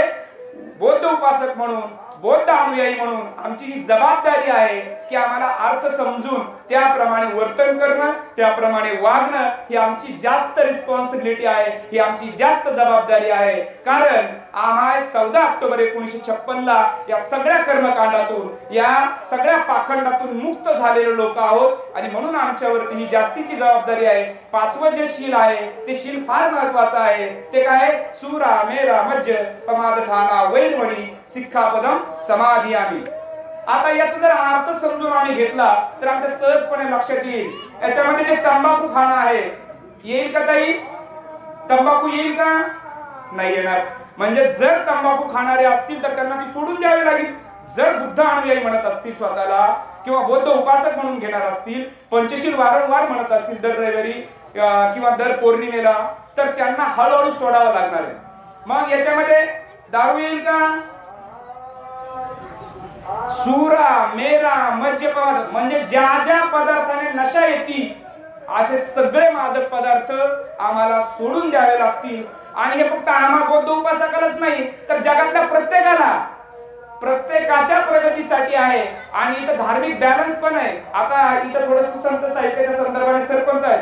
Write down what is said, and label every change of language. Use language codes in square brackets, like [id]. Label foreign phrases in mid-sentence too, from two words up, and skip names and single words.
[mr] बौद्ध उपासक म्हणून, बौद्ध अनुयायी म्हणून आमची ही जबाबदारी आहे की आम्हाला अर्थ समजून त्याप्रमाणे वर्तन करणं, त्याप्रमाणे वागणं ही आमची जास्त रिस्पॉन्सिबिलिटी आहे, ही आमची जास्त जबाबदारी आहे. कारण आम्हा 14 ऑक्टोबर 1956 ला या सगळ्या कर्मकांडातून, या सगळ्या पाखंडातून मुक्त झालेले लोक आहोत आणि म्हणून आमच्यावरती ही जास्तीची जबाबदारी आहे. पाचवं जे शील आहे ते शील फार महत्वाचं आहे. ते काय? [pi] सूरा मेरा मज्ज पमाद ठाना वैरमणी सिक्खापदम समाधियामी. [mr] आता याचा जर अर्थ समजून आम्ही घेतला तर आमच्या सहजपणे लक्षात येईल. याच्यामध्ये जे तंबाखू खाणं आहे येईल का ताई? तंबाखू येईल का? नाही येणार. म्हणजे जर तंबाखू खाणारे असतील तर त्यांना ती सोडून द्यावी लागेल. जर बुद्ध अनुयायी म्हणत असतील स्वतःला किंवा बौद्ध उपासक म्हणून घेणार असतील, पंचशील वारंवार म्हणत असतील दर रविवारी किंवा दर पौर्णिमेला, तर त्यांना हळूहळू सोडावं लागणार आहे. मग याच्यामध्ये दारू येईल का? [pi] सूरा मेरा मद्यपद [mr] म्हणजे ज्या ज्या पदार्थाने नशा येते असे सगळे मादक पदार्थ आम्हाला सोडून द्यावे लागतील. आणि हे फक्त आम्हा बौद्ध उपासकालाच नाही तर जगातल्या प्रत्येकाला, प्रत्येकाच्या प्रगतीसाठी आहे. आणि इथं धार्मिक बॅलन्स पण आहे. आता इथं थोडस संत साहित्याच्या संदर्भाने सरपंच आहे.